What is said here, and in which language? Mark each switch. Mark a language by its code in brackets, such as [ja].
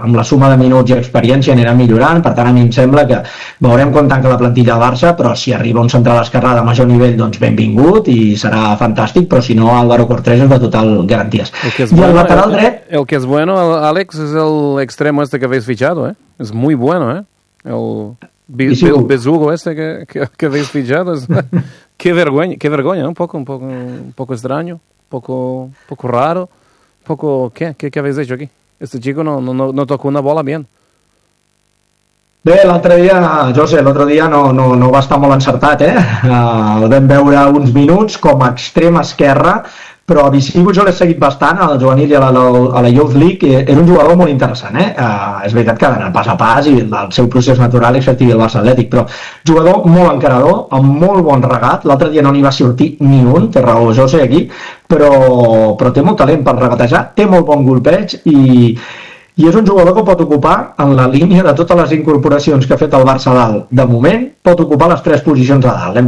[ca] Amb la suma de minuts i experiència anirà millorant, per tant, a mi em sembla que veurem quan tanca la plantilla de Barça, però si arriba un central esquerra de major nivell, doncs benvingut i serà fantàstic, però si no, Álvaro Cortés és de total garanties. El lateral dret... [es] El que és bueno, Àlex, és el extremo este que habéis fichado, ¿eh? Es muy bueno, ¿eh? El besugo este que habéis fichado. qué vergüenza, ¿no? Un poco extraño, un poco raro, poco... ¿Qué habéis hecho aquí? Este chico no tocó una bola bien. [ca] Bé, l'altre dia, José, l'altre dia no va estar molt encertat, ¿eh? El vam veure uns minuts com a extrem esquerra. Però a Visigo jo l'he seguit bastant, al juvenil i a la Youth League, és un jugador molt interessant, és veritat que ha d'anar pas a pas i el seu procés natural és sortir del Barça Atlètic, però jugador molt encarador, amb molt bon regat, l'altre dia no n'hi va sortir ni un, té raó José aquí, però té molt talent per regatejar, té molt bon golpeig i és un jugador que pot ocupar, en la línia de totes les incorporacions que ha fet el Barça dalt, de moment, pot ocupar les tres posicions a dalt.